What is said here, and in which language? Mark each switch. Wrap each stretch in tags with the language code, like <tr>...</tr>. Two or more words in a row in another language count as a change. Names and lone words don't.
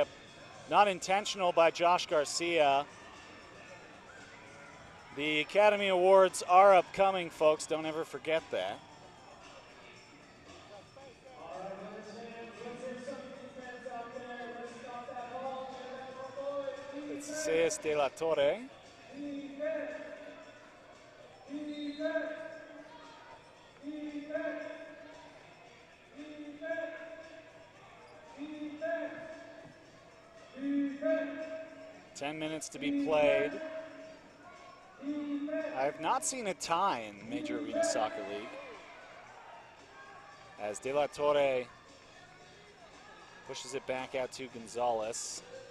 <en>Not intentional by Josh Garcia. The Academy Awards are upcoming, folks. Don't ever forget that. It's de la Torre. Ten minutes to be played. I have not seen a tie in Major Arena Soccer League, as De La Torre pushes it back out to Gonzalez.</en>